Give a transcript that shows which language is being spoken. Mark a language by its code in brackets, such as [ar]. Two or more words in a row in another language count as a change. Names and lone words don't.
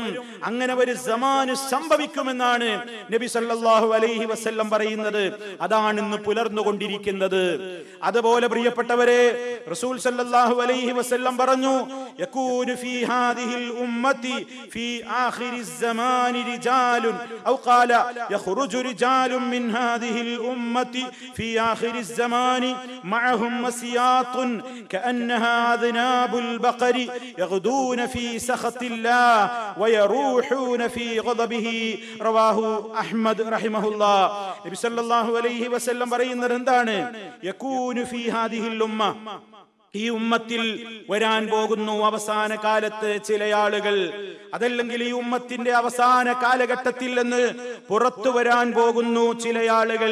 [ml] അങ്ങനെ ഒരു സമാന് സംഭവിക്കുമെന്നാണ് നബി [ar] صلى الله عليه وسلم [ml] പറയുന്നത്. അതാണ് ഇന്ന് പുലർന്നുകൊണ്ടിരിക്കുന്നത്. അതുപോലെ പ്രിയപ്പെട്ടവരെ, റസൂൽ [ar] صلى الله عليه وسلم പറഞ്ഞു, يكون في هذه الأمة في آخر الزمان رجال أو قال يخرج رجال من هذه الأمة في آخر الزمان معهم مسياط كأنها أذناب البقر يغدون في سخط الله ويروحون في غضبه. رواه أحمد رحمه الله. [ml] നബി [ar] صلى الله عليه وسلم [ml] പറയുന്നത് എന്താണ്? [ar] يكون في هذه الأمة, [ml] ഈ ഉമ്മത്തിൽ വരാൻ പോകുന്നു അവസാന കാലത്ത് ചില ആളുകൾ, അതല്ലെങ്കിൽ ഈ ഉമ്മത്തിന്റെ അവസാന കാലഘട്ടത്തിൽ നിന്ന് പുറത്തു വരാൻ പോകുന്നു ചില ആളുകൾ.